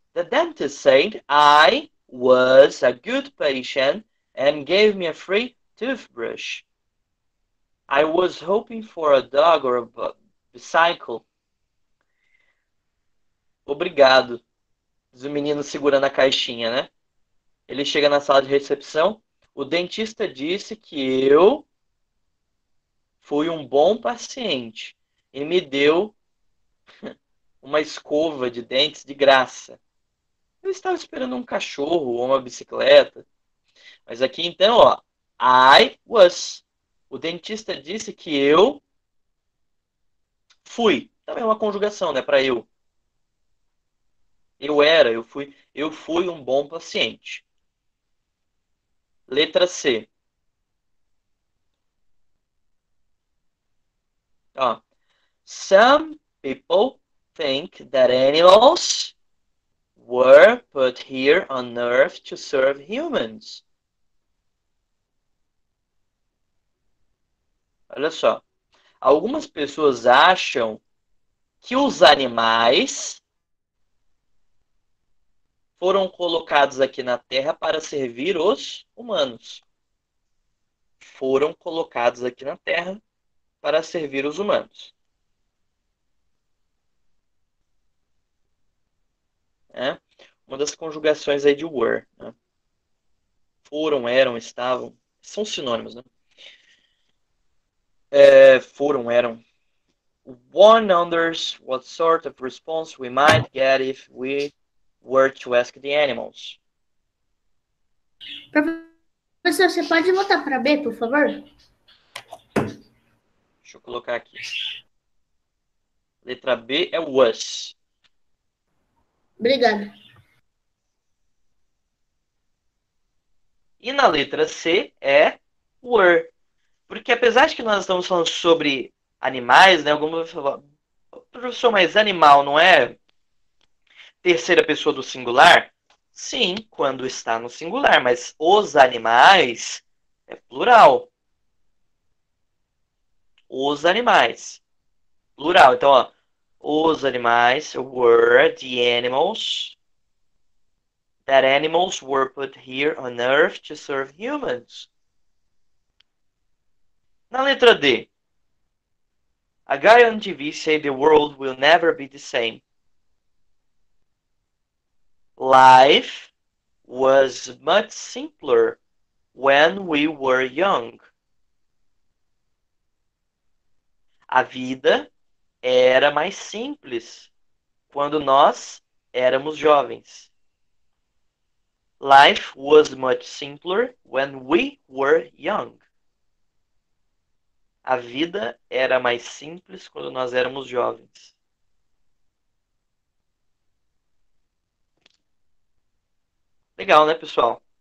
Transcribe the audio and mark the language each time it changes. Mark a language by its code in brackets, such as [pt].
[en] The dentist said I was a good patient and gave me a free toothbrush. I was hoping for a dog or a bicycle. [pt] Obrigado. Diz o menino segurando a caixinha, né? Ele chega na sala de recepção. O dentista disse que eu fui um bom paciente e me deu uma escova de dentes de graça. Eu estava esperando um cachorro ou uma bicicleta. Mas aqui então, ó, [en] I was. [pt] O dentista disse que eu fui. Também é uma conjugação, né, para eu. Eu fui um bom paciente. Letra C. Ó. [en] Some people think that animals were put here on earth to serve humans. [pt] Olha só. Algumas pessoas acham que os animais foram colocados aqui na Terra para servir os humanos. Foram colocados aqui na Terra para servir os humanos. É uma das conjugações aí de were. Né? Foram, eram, estavam. São sinônimos, né? Foram, eram. [en] One wonders what sort of response we might get if we were to ask the animals. [pt] Professor, você pode voltar para B, por favor? Deixa eu colocar aqui. Letra B é was. Obrigada. E na letra C é were. Porque apesar de que nós estamos falando sobre animais, né? Alguns vão falar, professor, mas animal não é Terceira pessoa do singular? Sim, quando está no singular, mas os animais é plural. Os animais. Plural. Então, ó, os animais [en] were the animals that animals were put here on earth to serve humans. [pt] Na letra D, [en] a guy on TV said the world will never be the same. Life was much simpler when we were young. [pt] A vida era mais simples quando nós éramos jovens. [en] Life was much simpler when we were young. [pt] A vida era mais simples quando nós éramos jovens. Legal, né, pessoal?